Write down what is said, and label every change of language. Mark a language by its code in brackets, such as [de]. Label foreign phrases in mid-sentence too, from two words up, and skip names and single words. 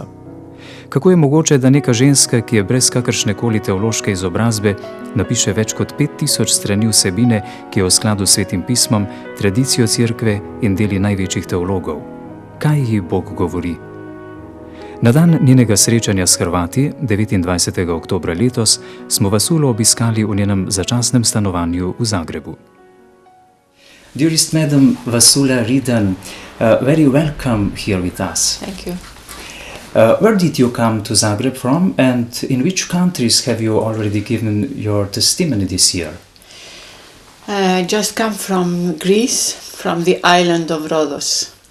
[sl] Kako je mogoče, da neka ženska, ki je brez kakršnekoli teološke izobrazbe, napiše več kot 5000 strani vsebine, ki je v skladu s Svetim pismom, tradicijo cerkve in deli največjih teologov? Kaj ji Bog govori? Na dan njenega srečanja s Hrvati, 29. oktobra letos, smo Vassulo obiskali v njenem začasnem stanovanju v Zagrebu. [en] Dearest Madam Vassulo Ryden, very welcome here with us. Thank you. Where did you come to Zagreb from, and in which countries have you already given your testimony this year? I just come from Greece, from the island of Rhodos.